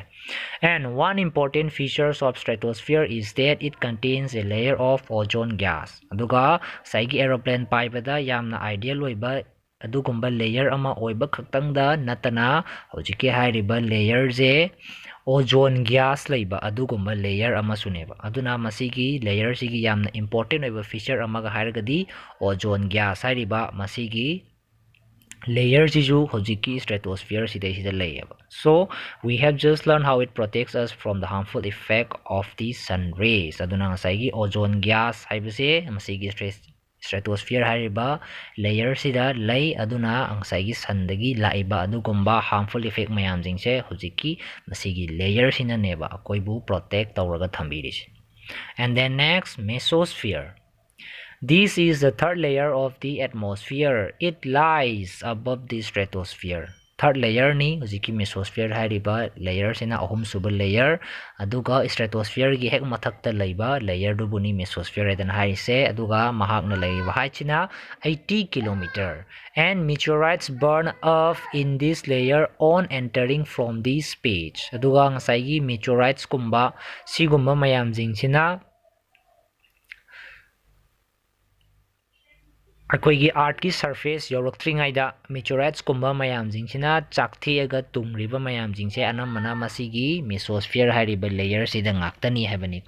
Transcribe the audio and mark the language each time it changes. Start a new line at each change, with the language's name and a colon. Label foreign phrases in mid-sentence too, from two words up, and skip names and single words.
English: And one important feature of stratosphere is that it contains a layer of ozone gas.
Manipuri: Aduga saigi aeroplane paibada yamna ideal oiba adugumba layer ama oiba khaktangda natana hojiki hairiba layer je
English: ozone gas
Manipuri: laiba adugumba layer ama suneba. Aduna masigi layer sigi yamna important oiba feature ama ga hairagadi
English: ozone gas
Manipuri: hairiba masigi layer jisu hojiki stratosphere sidai sida layaba.
English: So we have just learned how it protects us from the harmful effect of the sun rays.
Manipuri: Aduna ngasai gi
English: ozone gas
Manipuri: haibase masigi ꯁ꯭ꯇ꯭ꯔꯦꯇꯣꯁꯐꯤꯌꯔ ꯍꯥꯏꯔꯤꯕ ꯂꯦꯌꯔꯁꯤꯗ ꯂꯩ ꯑꯗꯨꯅ ꯉꯁꯥꯏꯒꯤ ꯁꯟꯗꯒꯤ ꯂꯥꯛꯏꯕ ꯑꯗꯨꯒꯨꯝꯕ
English: harmful effect
Manipuri: ꯃꯌꯥꯝꯁꯤꯡꯁꯦ ꯍꯧꯖꯤꯛꯀꯤ ꯃꯁꯤꯒꯤ ꯂꯦꯌꯔꯁꯤꯅꯅꯦꯕ ꯑꯩꯈꯣꯏꯕꯨ ꯄ꯭ꯔꯣꯇꯦꯛ ꯇꯧꯔꯒ ꯊꯝꯕꯤꯔꯤꯁꯦ.
English: And then next, mesosphere. This is the third layer of the atmosphere. It lies above the stratosphere. Third layer
Manipuri: ni hujiki mesosphere hairiba layer sina ahum suba layer aduga stratosphere gi hek mathakta leiba layer du buni mesosphere edan haise aduga mahakna leiba haichina 80 kilometer,
English: and meteorites burn off in this layer on entering from this space.
Manipuri: Aduga ngasai gi meteorites kumba sigumba mayam jingsina ꯑꯩꯈꯣꯏꯒꯤ ꯑꯥꯔꯠꯀꯤ ꯁꯔꯐꯦꯁ ꯌꯧꯔꯛꯇ꯭ꯔꯤꯉꯩꯗ ꯃꯤꯇꯤꯑꯣꯔꯥꯏꯠꯁꯀꯨꯝꯕ ꯃꯌꯥꯝꯁꯤꯡꯁꯤꯅ ꯆꯥꯛꯊꯦꯛꯑꯒ ꯇꯨꯡꯔꯤꯕ ꯃꯌꯥꯝꯁꯤꯡꯁꯦ ꯑꯅꯝꯕꯅ ꯃꯁꯤꯒꯤ ꯃꯦꯁꯣꯁꯐꯤꯌꯔ ꯍꯥꯏꯔꯤꯕ ꯂꯦꯌꯔꯁꯤꯗ ꯉꯥꯛꯇꯅꯤ ꯍꯥꯏꯕꯅꯤꯀꯣ.